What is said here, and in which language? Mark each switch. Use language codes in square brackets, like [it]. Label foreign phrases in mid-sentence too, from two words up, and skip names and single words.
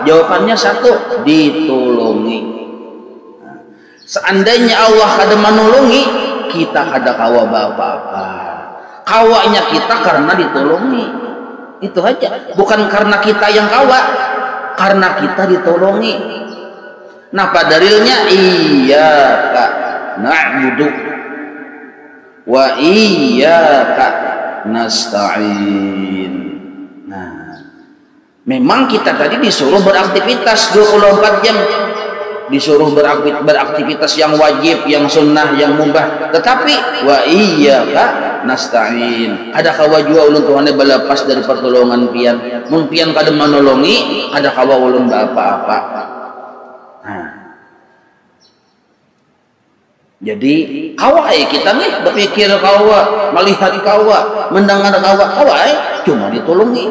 [bjn] Jawabannya satu, ditolongi. Seandainya Allah kada menolongi, kita kada kawa apa-apa. Kawanya kita karena ditolongi. Itu aja. Bukan karena kita yang kawa, karena kita ditolongi. Nah, dalilnya [ar] iyyaka na'budu wa iyyaka nasta'in. [bjn] Nah, memang kita tadi disuruh beraktivitas 24 jam, disuruh beraktivitas yang wajib, yang sunnah, yang mubah. [ar] Tetapi wa iyyaka nasta'in, [bjn] ada kawa jua ulun Tuhan balapas dari pertolongan pian. Mun pian kada menolongi, ada kawa ulun apa-apa. Nah, jadi kawa kita nih berpikir kawa, melihat kawa, mendengar kawa cuma ditolongi.